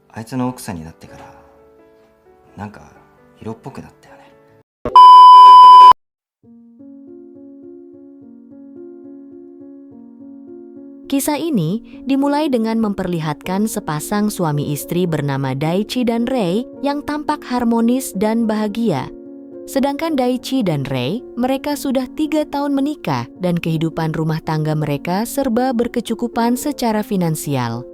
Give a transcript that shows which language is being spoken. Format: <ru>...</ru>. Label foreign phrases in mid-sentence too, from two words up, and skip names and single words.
<ja>あいつの奥さんになってからなんか色っぽくなったよね。</ja> <id>Kisah ini dimulai dengan memperlihatkan sepasang suami istri bernama Daichi dan Rei yang tampak harmonis dan bahagia. Sedangkan Daichi dan Rei, mereka sudah 3 tahun menikah dan kehidupan rumah tangga mereka serba berkecukupan secara finansial.</id>